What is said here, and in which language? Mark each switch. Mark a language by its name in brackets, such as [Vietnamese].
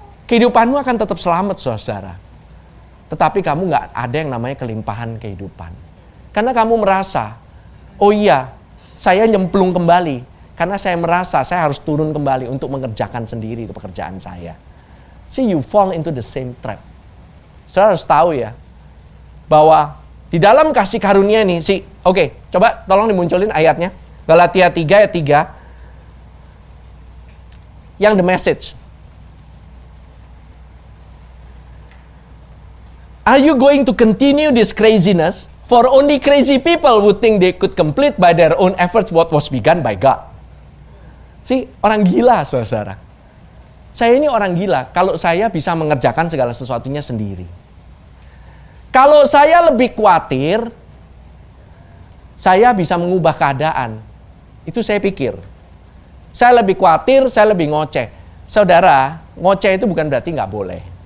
[Indonesian] Kehidupanmu akan tetap selamat, saudara. Tetapi kamu nggak ada yang namanya kelimpahan kehidupan. Karena kamu merasa, oh iya, saya nyemplung kembali. Karena saya merasa saya harus turun kembali untuk mengerjakan sendiri itu pekerjaan saya. [English] See, you fall into the same trap. [Indonesian] Saudara harus tahu ya, bahwa di dalam kasih karunia ini, oke, coba tolong dimunculin ayatnya. Galatia 3 ayat 3. Yang [English] the message. Are you going to continue this craziness? For only crazy people would think they could complete by their own efforts what was begun by God. [Indonesian] Orang gila, saudara. Saya ini orang gila kalau saya bisa mengerjakan segala sesuatunya sendiri. Kalau saya lebih khawatir, saya bisa mengubah keadaan. Itu saya pikir. Saya lebih khawatir, saya lebih ngoceh. Saudara, ngoceh itu bukan berarti nggak boleh.